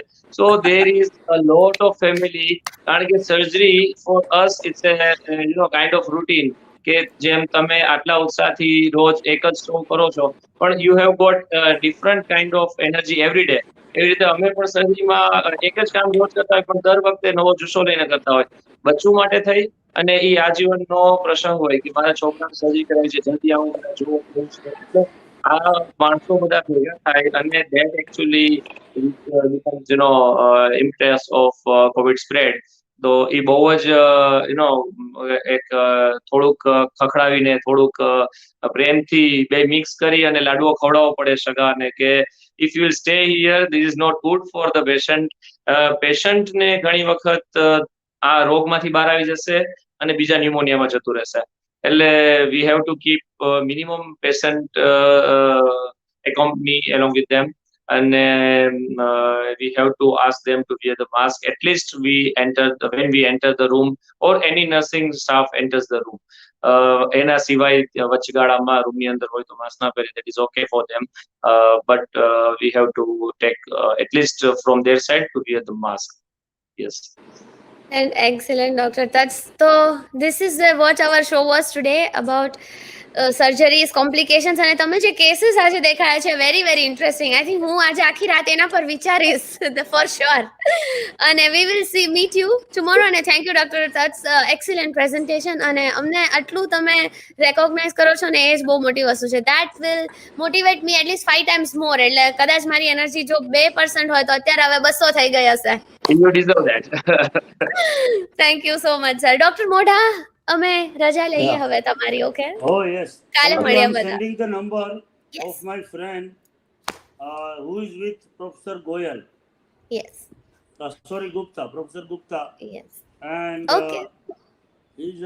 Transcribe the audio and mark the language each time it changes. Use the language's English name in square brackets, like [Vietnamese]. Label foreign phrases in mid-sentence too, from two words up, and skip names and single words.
[English] So there is a lot of family, [Gujarati] કારણ કે [English] surgery for us it's a kind of routine, [Gujarati] કે જેમ તમે આટલા ઉત્સાહથી રોજ એક જ શો કરો છો, પણ [English] you have got different kind of energy every day. [Gujarati] એવી રીતે અમે પણ સર્જરીમાં એક જ કામ રોજ કરતા હોય, પણ દર વખતે નવો જુસ્સો લઈને કરતા હોય, બચ્ચું માટે થઈ અને એ આજીવનનો પ્રસંગ હોય કે મારા છોકરાને સર્જરી કરાવી છે, જલ્દી આવું મને જોવું એવું છે. એટલે આ માણસો બધા ભેગા થાય અને [English] that actually becomes impetus of COVID spread. [Gujarati] તો એ બહુ જ એક થોડુંક ખખડાવીને થોડુંક પ્રેમથી બે મિક્સ કરી અને લાડવો ખવડાવવો પડે સગાને, કે [English] if you will stay here, this is not good for the patient. [Gujarati] પેશન્ટને ઘણી વખત આ રોગમાંથી બહાર આવી જશે અને બીજા ન્યુમોનિયામાં જતું રહેશે. [English] એટલે we have to keep minimum patient accompany along with them, and we have to ask them to wear the mask at least when we enter the room, or any nursing staff enters the room. [Gujarati] એના સિવાય વચગાળામાં રૂમની અંદર હોય તો માસ્ક ના પહેરે, [English] that is okay for them, but we have to take at least from their side to wear the mask. Yes. And excellent, Dr. Tats. So this is what our show was today about surgeries, complications, [Gujarati] અને તમે જે કેસીસ આજે દેખાયા છે [English] very very interesting. I think [Gujarati] હું આજે આખી રાત એના પર વિચારીશ [English] for sure. And we will meet you tomorrow. [Gujarati] અને [English] thank you [Gujarati] ડોક્ટર ટટ્સ, [English] excellent presentation. [Gujarati] અને અમને આટલું તમે રેકોગ્નાઇઝ કરો છો ને એ જ બહુ મોટી વસ્તુ છે. [English] That will motivate me at least 5 times more. [Gujarati] એટલે કદાચ મારી એનર્જી જો 2% હોય તો અત્યારે હવે 200 થઈ ગઈ હશે. [English] You deserve that. Thank you so much sir. [Gujarati] ડોક્ટર મોઢા, અમે રજા લઈએ [English] Yeah. [Gujarati] હવે તમારી. ઓકે, [English] Oh yes. [Gujarati] કાલે [English] Currently [Gujarati] મળીએ [English] I'm [Gujarati] બધા. [English] sending the number Yes. of my friend who is with Professor Goyal. Yes. Sorry, Gupta, Professor Gupta. Yes. And Okay. he's